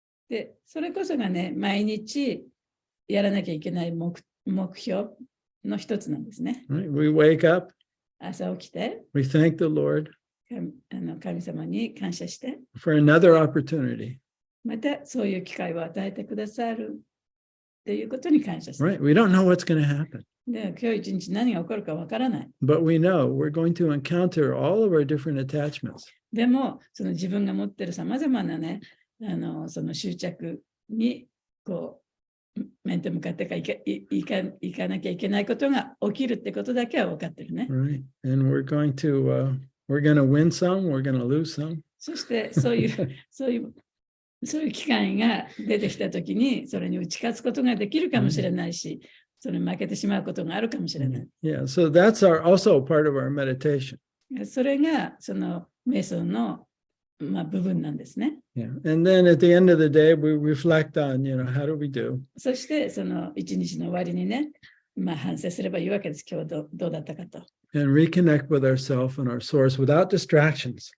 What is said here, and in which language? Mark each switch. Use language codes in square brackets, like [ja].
[ja] で、それこそがね、毎日やらなきゃいけない目標の一つなんですね。 [en] Right? We wake up, [ja] 朝起きて、 [en] we thank the Lord [ja] 神様に感謝して、 [en] for another opportunity [ja] またそういう機会を与えてくださるっていうことに感謝する。 [en] Right? We don't know what's going to happen, [ja] で、今日一日何が起こるかわからない。 [en] but we know we're going to encounter all of our different attachments. [ja] でも、その自分が持っているさまざまなね、その執着にこう面と向かっていかなきゃいけないことが起きるってことだけは分かってるね。 [en] Right? And we're going to win some, we're going to lose some. [ja] そしてそういう機会が出てきたときに、それに打ち勝つことができるかもしれないし、それに負けてしまうことがあるかもしれない。 [en] Yeah, so that's also part of our meditation. [ja] それがその瞑想の、部分なんですね。 Yeah. [en] And then at the end of the day, we reflect on, how do we do? [ja] そしてその一日の終わりにね、反省すればいいわけです。今日どうだったかと。 [en] And reconnect with ourselves and our source without distractions.